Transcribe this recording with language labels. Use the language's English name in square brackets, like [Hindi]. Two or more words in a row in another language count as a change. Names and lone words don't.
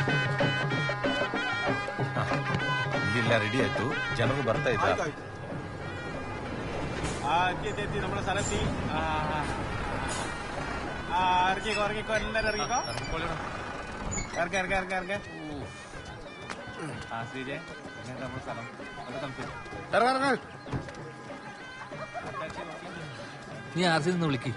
[Malayalam] ഇല്ല, റെഡി ആയിട്ടു. [Kannada] ಜನರು ಬರ್ತಾ ಇದ್ದಾರೆ. [Malayalam] എത്തി നമ്മുടെ സ്ഥലത്തി. ഇറങ്ങിക്കോ ഇറങ്ങിക്കോ എല്ലാരും ഇറങ്ങിക്കോ. ഇറങ്ങ. ശ്രീജെ നമ്മുടെ സ്ഥലം നീ ആർ സി നിന്ന് വിളിക്ക്.